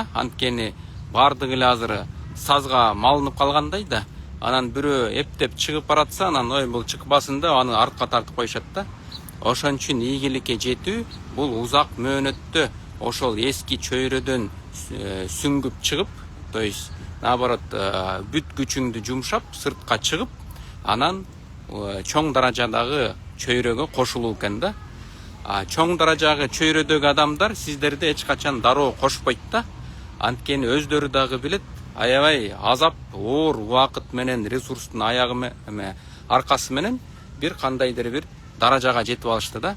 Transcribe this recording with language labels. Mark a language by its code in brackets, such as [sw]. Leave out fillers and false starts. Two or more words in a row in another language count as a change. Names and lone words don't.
[ky] Анткени бардыгы эле азыр сазга малынып калгандай да. Анан бирөө эптеп чыгып баратса, анан бул чыкпасын деп аны артка тартып коюшат да. Ошон үчүн ийгиликке жетүү бул узак мөөнөттө ошол эски чөйрөдөн сүңгүп чыгып, [ru] то есть наоборот [ky] бүт күчүңдү жумшап сыртка чыгып, анан чоң даражадагы чөйрөгө кошулуу экен да. Чоң даражагы чөйрөдөгү адамдар сиздерди эч качан дароо кошпойт да. Анткени өздөрү дагы билет, аябай азап, оор убакыт менен, ресурстун аркасы менен бир кандайдыр бир даражага жетип алышты да.